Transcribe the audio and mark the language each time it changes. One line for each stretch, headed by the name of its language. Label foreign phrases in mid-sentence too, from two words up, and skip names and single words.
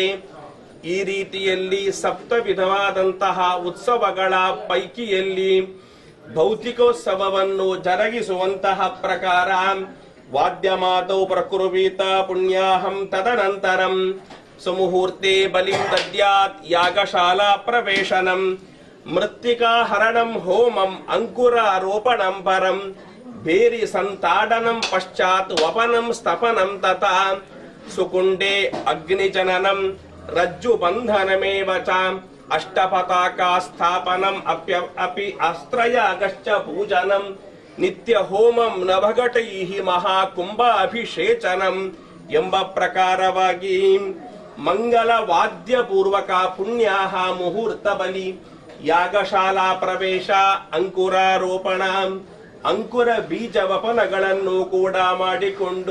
Kannada: ಈ ರೀತಿಯಲ್ಲಿ 7 ವಿಧವಾದಂತಹ ಉತ್ಸವಗಳ ಪೈಕಿಯಲ್ಲಿ ಭೌತಿಕೋತ್ಸವವನ್ನು ಜರುಗಿಸುವಂತಹ ಪ್ರಕಾರ
Sanskrit: ವಾದ್ಯಮಾದೌ ಪ್ರಕುರ್ವೀತ ಪುಣ್ಯಾಹಂ ತದನಂತರಂ ಸುಮುಹೂರ್ತೆ ಬಲಿಂ ದದ್ಯಾತ್ ಯಾಗಶಾಲಾ ಪ್ರವೇಶನಂ ಮೃತ್ತಿಕಾ ಹರಣಂ ಹೋಮಂ ಅಂಕುರಾರೋಪಣಂ ಪರಂ ಬೇರಿ ಸಂತಾಡನಂ ಪಶ್ಚಾತ್ ವಪನಂ ಸ್ತಪನಂ ತಥಾ ಸುಕುಂಡೇ ಅಗ್ನಿಜನನಂ ರಜ್ಜು ಬಂಧನಮೇವ ಚ ಅಷ್ಟಪತಾಕಾ ಸ್ಥಾಪನಂ ಅಪಿ ಅಸ್ತ್ರಯಾಗಶ್ಚ ಪೂಜನಂ ನಿತ್ಯ ಹೋಮಂ ನಭಘಟೈಃ ಮಹಾಕುಂಭಾಭಿಷೇಚನಂ
Kannada: ಎಂಬ ಪ್ರಕಾರವಾಗಿ ಮಂಗಲ ವಾದ್ಯ ಪೂರ್ವಕ ಪುಣ್ಯಾಹ ಮುಹೂರ್ತ ಬಲಿ, ಯಾಗಶಾಲಾ ಪ್ರವೇಶ, ಅಂಕುರಾರೋಪಣ, ಅಂಕುರ ಬೀಜ ವಪನಗಳನ್ನು ಕೂಡ ಮಾಡಿಕೊಂಡು